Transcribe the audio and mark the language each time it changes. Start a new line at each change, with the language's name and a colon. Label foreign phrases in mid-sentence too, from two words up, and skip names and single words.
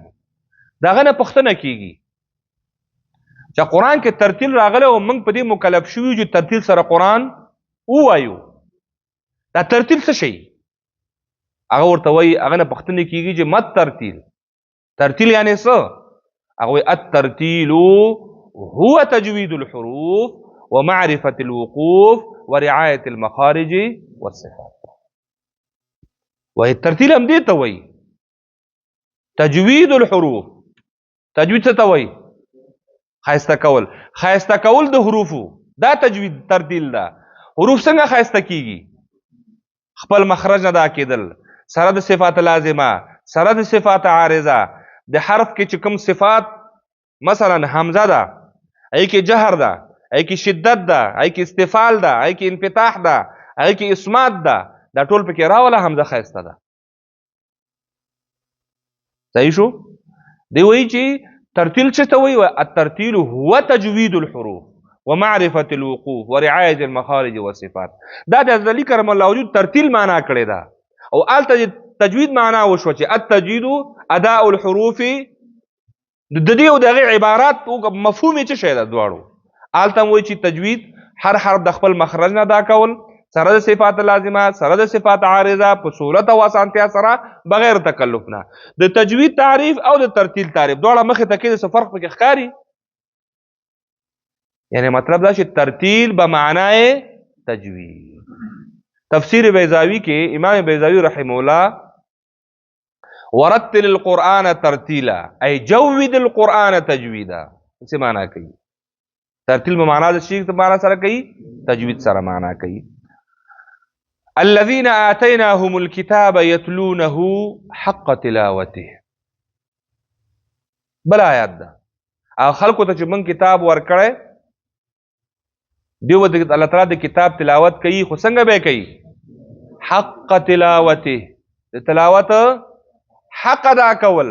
Pashto: د هغه نه پوښتنه کیږي چې قرآن کې ترتیل راغلی او موږ په دې مکلف شوي چې ترتیل سره قرآن ووایو. دا ترتیل څه شی؟ هغه ورته وایي، هغه نه پوښتنه کیږي چې مت ترتیل، ترتیل یعنی څه؟
Arabic: هغه وایي الترتیل هو تجوید الحروف ومعرفة الوقوف ورعاية المخارج والصفات. وهي الترتيل
Pashto: هم دي توي
Arabic: تجويد الحروف.
Pashto: تجوید څه ته وایي؟ ښایسته کول. ښایسته کول د حروفو دا تجوید ترتیل ده. حروف څنګه ښایسته کیږي؟ خپل مخرج نه دا کېدل، سره د صفات لازمه، سره د صفات عارضه. د حرف کې چې کوم صفات مثلا حمزه ده، ای کې جهر ده، ای کې شدت ده، ای کې استفال ده، ای کې انفتاح ده، ای کې اسمات ده، دا ټول پکې راوله. حمزه ښایسته ده. صحیح شو؟ دی وایي چې ترتیل څه ته وایي؟
Arabic: الترتیل هو تجوید الحروف ومعرفة الوقوف ورعاية المخارج والصفات.
Pashto: دا د علی
Arabic: کرم الله وجود
Pashto: ترتیل معنا کړی ده او الته تجوید معنا وشو چې
Arabic: التجوید اداء الحروف.
Pashto: د دې او دغه عبارات مفهوم یې څه شی ده؟ دواړو الته وایي چې تجوید هر حرف د خپل مخرج نه ادا کول، سره د صفات لازمه، سره د صفات عارضه، په سهولت او اسانتیا سره، بغیر تکلف نه. د تجوید تعریف او د ترتیل تعریف دواړه مخې ته کې څه فرق پکې ښکاري. یعنی مطلب دا چې ترتیل به معنای تجوید. تفسیر بیضاوی کې امام بیضاوی
Arabic: رحمه الله ورتل القرآن ترتیلا ای جود القرآن تجویدا
Pashto: څه معنا کوي؟ ترتیل به معنا د شی معنا سره کوي، تجوید سره معنا کوي.
Arabic: الذين آتيناهم الكتاب يتلونه حق تلاوته.
Pashto: بل آیات ده او خلکو ته چې موږ کتاب ورکړی دیو د الله تعالی د کتاب تلاوت کوي، خو څنګه به کوي؟
Arabic: حق تلاوته،
Pashto: د تلاوت حق ادا کول.